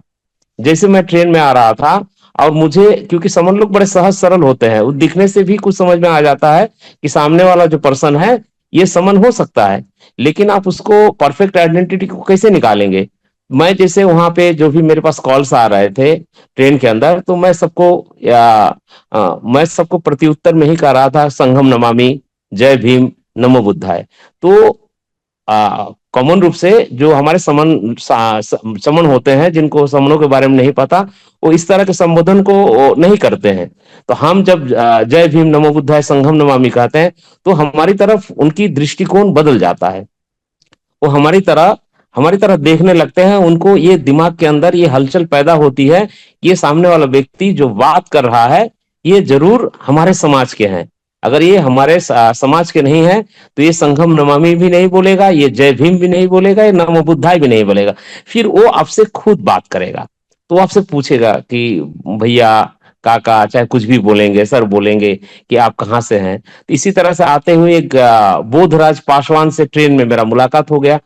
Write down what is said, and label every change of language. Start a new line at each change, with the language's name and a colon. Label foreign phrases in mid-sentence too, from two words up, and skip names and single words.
Hindi: जैसे मैं ट्रेन में आ रहा था और मुझे, क्योंकि समन लोग बड़े सहज सरल होते हैं, वो दिखने से भी कुछ समझ में आ जाता है कि सामने वाला जो पर्सन है ये समन हो सकता है, लेकिन आप उसको
English: perfect identity
Hindi: को कैसे निकालेंगे। मैं जैसे वहां पे जो भी मेरे पास कॉल्स आ रहे थे ट्रेन के अंदर, तो मैं सबको प्रत्युत्तर में ही कह रहा था
Pali: संघम नमामि,
Hindi: जय भीम,
Pali: नमो बुद्धाय।
Hindi: तो कॉमन रूप से जो हमारे समन होते हैं, जिनको समनों के बारे में नहीं पता, वो इस तरह के संबोधन को नहीं करते हैं। तो हम जब जय भीम,
Pali: नमो बुद्धाय, संघम नमामि
Hindi: कहते हैं, तो हमारी तरफ उनकी दृष्टिकोण बदल जाता है। वो हमारी तरह देखने लगते हैं। उनको ये दिमाग के अंदर ये हलचल पैदा होती है कि ये सामने वाला व्यक्ति जो बात कर रहा है ये जरूर हमारे समाज के हैं। अगर ये हमारे समाज के नहीं है तो ये
Pali: संघम नमामि
Hindi: भी नहीं बोलेगा, ये जय भीम भी नहीं बोलेगा, ये
Pali: नमो बुद्धाय
Hindi: भी नहीं बोलेगा। फिर वो आपसे खुद बात करेगा, तो वो आपसे पूछेगा कि भैया, काका, चाहे कुछ भी बोलेंगे, सर बोलेंगे कि आप कहाँ से हैं। तो इसी तरह से आते हुए एक बोधराज पासवान से ट्रेन में मेरा मुलाकात हो गया।